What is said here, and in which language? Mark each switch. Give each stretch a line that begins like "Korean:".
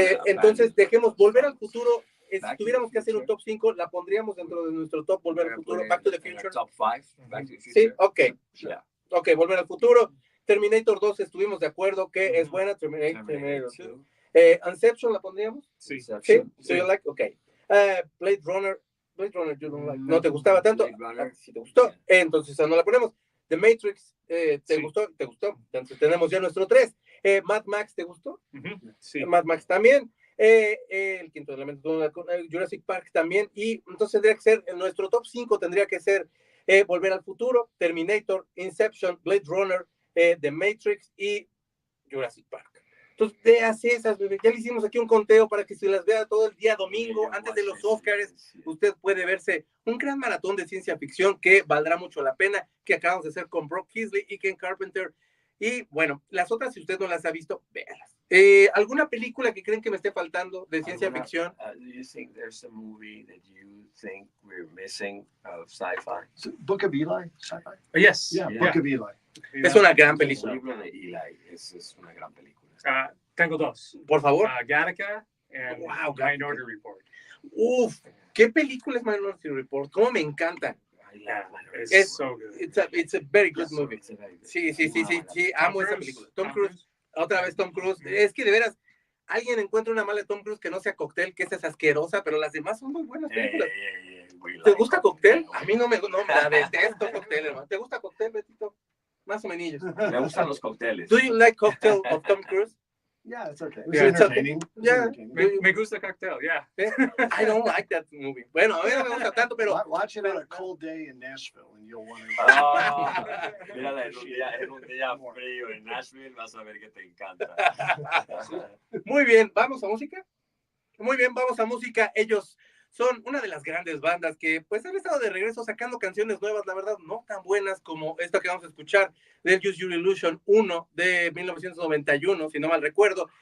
Spanish: Entonces, dejemos Volver al Futuro. Si tuviéramos que hacer un top 5, la pondríamos dentro de nuestro top Volver al Futuro.
English: Back to the Future. Top 5. Back to the Future.
Spanish: Sí, ok.
English: Yeah.
Spanish: Ok, Volver al Futuro. Terminator 2, estuvimos de acuerdo que es buena. Terminator 2. Inception, ¿la pondríamos? Sí.
English: So you like? Ok. Blade Runner, you don't like.
Spanish: No te gustaba tanto. Si te gustó, entonces no la ponemos. The Matrix, ¿te gustó? ¿Te gustó? Entonces tenemos ya nuestro 3. Mad Max, ¿te gustó? Sí. Mad Max también. El quinto elemento, Jurassic Park también. Y entonces tendría que ser, en nuestro top 5 tendría que ser Volver al Futuro, Terminator, Inception, Blade Runner, The Matrix y Jurassic Park. Entonces, veas esas, bebé. Ya le hicimos aquí un conteo para que se las vea todo el día domingo, antes de los Oscars. Usted puede verse un gran maratón de ciencia ficción que valdrá mucho la pena, que acabamos de hacer con Heasly y Ken Carpenter. Y bueno, las otras, si usted no las ha visto, véanlas. ¿Alguna película que creen que me esté faltando de ciencia ficción?
English: Do you think there's a movie that you think we're missing of sci-fi? So, Book of Eli, sci-fi? Yes. Yeah, Yeah. Book of Eli.
Spanish: Es una gran El película. libro de Eli es una gran película. Tengo dos. Por favor.
English: Gattaca and Wow, Minority Report.
Spanish: Uf, ¿qué película es Minority Report? ¿Cómo me encanta?
English: It's so good. It's a very good movie. Sí, amo esa película.
Spanish: Tom Cruise, otra vez Tom Cruise. Es que de veras, alguien encuentra una mala de Tom Cruise que no sea Cóctel, que esa es asquerosa, pero las demás son muy buenas películas. ¿Te gusta Cóctel? A mí no me la detesto Cóctel, hermano. ¿Te gusta Cóctel, Betito? Más o menos. Me gustan los cócteles.
English: Do you like Cocktail of Tom Cruise? Yeah, it's okay. Yeah, It's entertaining. Yeah.
Spanish: Me gusta Cocktail, yeah.
English: I don't like that movie.
Spanish: Bueno, a mí no me gusta tanto, pero...
English: Watch it on a cold day in Nashville and you'll want to...
Spanish: Mírala en un día frío en Nashville, vas a ver que te encanta. Muy bien, ¿vamos a música? Muy bien, vamos a música. Ellos son una de las grandes bandas que pues han estado de regreso sacando canciones nuevas, la verdad, no tan buenas como esta que vamos a escuchar del Use Your Illusion 1 de 1991, si no mal recuerdo.